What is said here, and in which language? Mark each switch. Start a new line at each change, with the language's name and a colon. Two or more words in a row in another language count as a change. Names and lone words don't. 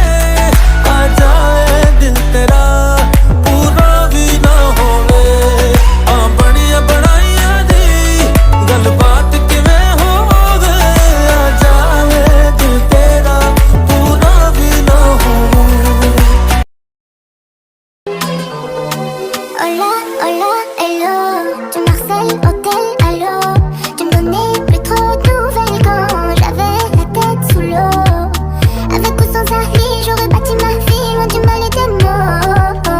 Punjabi: ਆ ਜਾਏ ਦਿਲ ਤੇਰਾ ਪੂਰਾ ਭੀ ਨਾ ਹੋਵੇ, ਆ ਬੜੀਆ ਬਣਾਈਆਂ ਦੀ ਗੱਲਬਾਤ ਕਿਵੇਂ ਹੋਵੇ। ਆ ਜਾਏ ਦਿਲ ਤੇਰਾ ਪੂਰਾ ਭੀ ਨਾ ਹੋਵੇ।
Spanish: Hola, hola,
French: hello, tu Marseille, hôtel, allô. Tu me donnais plus trop de nouvelles quand j'avais la tête sous l'eau. Avec ou sans avis, j'aurais bâti ma vie loin du mal et des maux.